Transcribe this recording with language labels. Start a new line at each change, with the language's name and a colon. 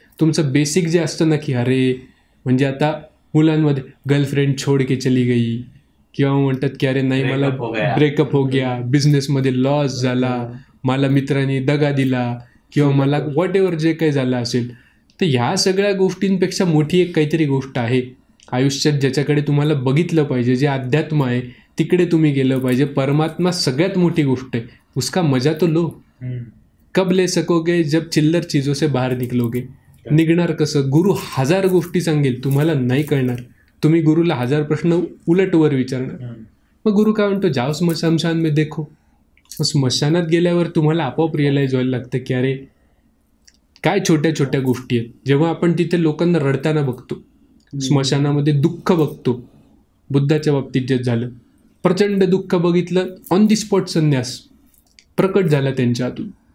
Marathi: तुमचं बेसिक जे असतं ना की अरे, म्हणजे आता मुलांमध्ये गर्लफ्रेंड
Hindi: छोड के चली गई,
Marathi: किंवा म्हणतात की अरे नाही मला ब्रेकअप
Hindi: हो गया,
Marathi: बिझनेसमध्ये लॉस झाला, मला मित्रांनी दगा दिला, किंवा मला
English: whatever
Marathi: जे काही झालं असेल. तर ह्या सगळ्या गोष्टींपेक्षा मोठी एक काहीतरी गोष्ट आहे आयुष्यात, ज्याच्याकडे तुम्हाला बघितलं पाहिजे. जे अध्यात्म आहे तिकडे तुम्ही गेलं पाहिजे. परमात्मा सगळ्यात मोठी गोष्ट आहे.
Hindi: उसका मजा तो लो. कब ले सकोगे जब चिल्लर चीजों से बाहेर निकलोगे.
Marathi: निघणार कसं? गुरु 1000 गोष्टी सांगेल, तुम्हाला नाही कळणार. तुम्ही गुरुला 1000 प्रश्न उलटवर विचारणार. मग गुरु काय म्हणतो,
Hindi: जाओ स्मशान में देखो.
Marathi: स्मशानात गेल्यावर तुम्हाला आपोआप रिअलाइज व्हायला लागतं की अरे काय छोट्या छोट्या गोष्टी आहेत. जेव्हा आपण तिथे लोकांना रडताना बघतो, स्मशानामध्ये दुःख बघतो, बुद्धाच्या बाबतीत जे झालं, प्रचंड दुःख बघितलं, ऑन दी स्पॉट संन्यास प्रकट झाला त्यांच्या हातून.